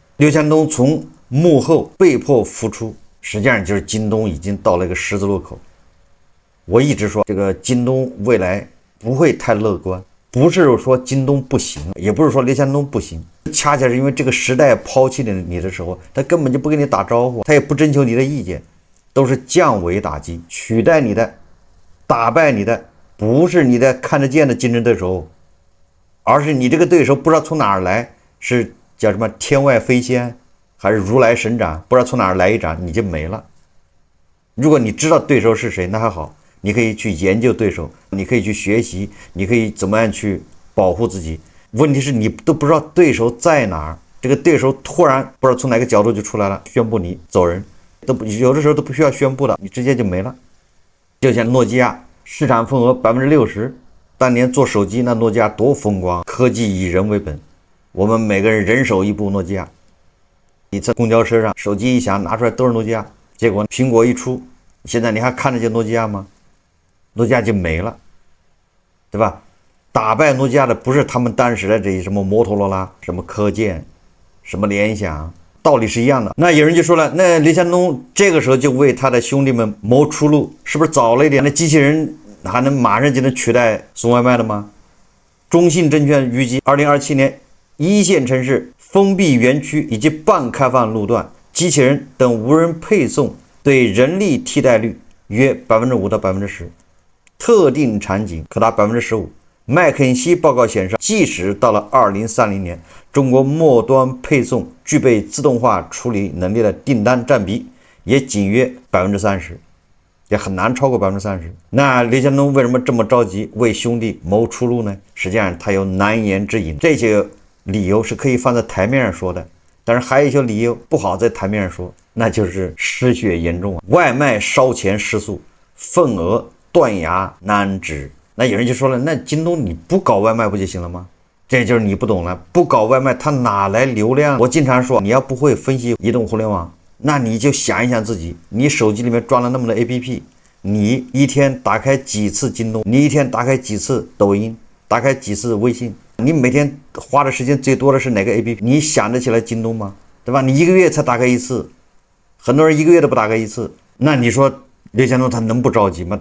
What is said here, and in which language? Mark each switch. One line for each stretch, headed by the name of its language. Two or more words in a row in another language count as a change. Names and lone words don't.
Chinese: 劉强東從幕後被迫復出，實際上就是京東已經到了一個十字路口。我一直說這個京東未來不會太樂觀，不是說京東不行，也不是說劉强東不行，恰恰是因為這個時代拋棄了你的時候，他根本就不跟你打招呼，他也不徵求你的意見，都是降維打擊，取代你的，打敗你的不是你的看得見的競爭对手，而是你這個對手不知道從哪兒來，是叫什麼天外飛仙還是如來神掌，不知道從哪兒來一掌你就沒了。如果你知道對手是誰，那還好，你可以去研究对手，你可以去学習，你可以怎麼樣去保護自己。問題是你都不知道對手在哪兒，這個對手突然不知道從哪個角度就出來了，宣布你走人，有的時候都不需要宣布的，你直接就沒了。就像諾基亞市場份額60%，当年做手機那諾基亞多風光，科技以人為本，我們每個人人手一部諾基亞。你在公交車上手機一響拿出來都是諾基亞，結果蘋果一出，現在你還看得見諾基亞嗎？諾基亞就沒了，对吧？打敗諾基亞的不是他們當時的這些什麼摩托羅拉、什麼科健、什麼聯想，道理是一樣的。那有人就說了，那刘强東這個時候就為他的兄弟們謀出路，是不是早了一點？那機器人還能馬上就能取代送外賣的嗎？中信證券預計2027年一線城市封閉園區以及半開放路段，機器人等無人配送對人力替代率約5%到10%，特定場景可達15%。麥肯錫報告顯示，即使到了2030年，中國末端配送具備自動化處理能力的訂單占比也僅約30%，也很難超過30%。那劉强東為什麼這麼着急為兄弟謀出路呢？實際上他有難言之隱，這些理由是可以放在台面上說的，但是還有一些理由不好在台面上說，那就是失血嚴重啊，外賣燒錢失速，份額斷崖难止。那有人就说了，那京東你不搞外賣不就行了吗？這就是你不懂了，不搞外賣它哪來流量？我經常說，你要不會分析移动互聯網，那你就想一想自己，你手機裡面裝了那麼多 APP，你一天打開幾次京東，你一天打開幾次抖音，打開幾次微信，你每天花的時間最多的是哪個 APP？你想得起來京東嗎？对吧？你一個月才打開一次，很多人一個月都不打開一次，那你說劉強東他能不着急嗎？